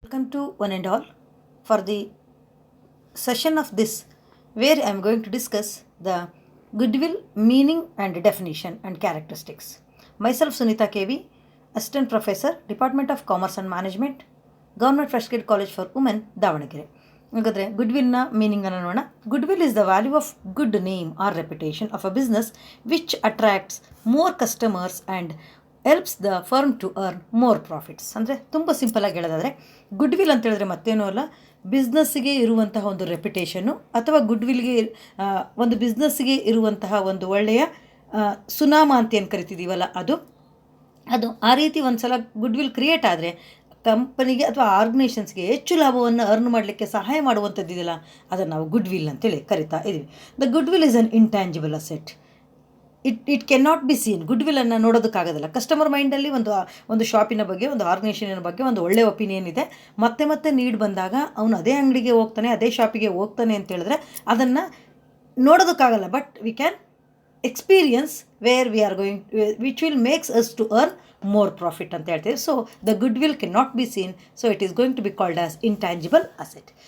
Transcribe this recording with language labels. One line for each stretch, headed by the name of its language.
English: Welcome to one and all for the session of this where I am going to discuss the goodwill meaning and definition and characteristics. Myself Sunita KV, Assistant Professor, Department of Commerce and Management, Government Fresh Grade College for Women, Davanagere.
Kannada: ಹಾಗಾದರೆ ಗುಡ್ವಿಲ್ನ ಮೀನಿಂಗನ್ನು ನೋಡೋಣ.
English: Goodwill is the value of good name or reputation of a business which attracts more customers and helps the firm to earn more profits.
Kannada: ಅಂದರೆ ತುಂಬ ಸಿಂಪಲಾಗಿ ಹೇಳೋದಾದರೆ goodwill ಅಂತ ಹೇಳಿದ್ರೆ ಮತ್ತೇನೂ ಅಲ್ಲ, ಬಿಸ್ನೆಸ್ಸಿಗೆ ಇರುವಂತಹ ಒಂದು ರೆಪ್ಯುಟೇಷನ್ನು ಅಥವಾ ಗುಡ್ವಿಲ್ಗೆ ಒಂದು ಬಿಸ್ನೆಸ್ಸಿಗೆ ಇರುವಂತಹ ಒಂದು ಒಳ್ಳೆಯ ಸುನಾಮ ಅಂತ ಏನು ಕರಿತಿದ್ದೀವಲ್ಲ ಅದು ಆ ರೀತಿ ಒಂದು ಸಲ ಗುಡ್ವಿಲ್ ಕ್ರಿಯೇಟ್ ಆದರೆ ಕಂಪನಿಗೆ ಅಥವಾ ಆರ್ಗನೈಸೇಷನ್ಸ್ಗೆ ಹೆಚ್ಚು ಲಾಭವನ್ನು ಅರ್ನ್ ಮಾಡಲಿಕ್ಕೆ ಸಹಾಯ ಮಾಡುವಂಥದ್ದಿದೆಯಲ್ಲ, ಅದನ್ನು ನಾವು ಗುಡ್ವಿಲ್ ಅಂತೇಳಿ ಕರಿತಾ ಇದ್ದೀವಿ.
English: The goodwill is an intangible asset. It can not be seen.
Kannada: ಗುಡ್ವಿಲನ್ನು ನೋಡೋದಕ್ಕಾಗೋದಿಲ್ಲ. Customer ಮೈಂಡಲ್ಲಿ ಒಂದು ಶಾಪಿನ ಬಗ್ಗೆ, ಒಂದು ಆರ್ಗನೈಸೇಷನ್ ಬಗ್ಗೆ ಒಂದು ಒಳ್ಳೆಯ ಒಪಿನಿಯನ್ ಇದೆ. ಮತ್ತೆ ನೀಡ್ ಬಂದಾಗ ಅವನು ಅದೇ ಅಂಗಡಿಗೆ ಹೋಗ್ತಾನೆ, ಅದೇ ಶಾಪಿಗೆ ಹೋಗ್ತಾನೆ ಅಂತ ಹೇಳಿದ್ರೆ ಅದನ್ನು ನೋಡೋದಕ್ಕಾಗಲ್ಲ.
English: but we can experience where we are going which will makes us to earn more profit
Kannada: ಅಂತ ಹೇಳ್ತೀವಿ.
English: So the goodwill cannot be seen, so it is going to be called as intangible asset.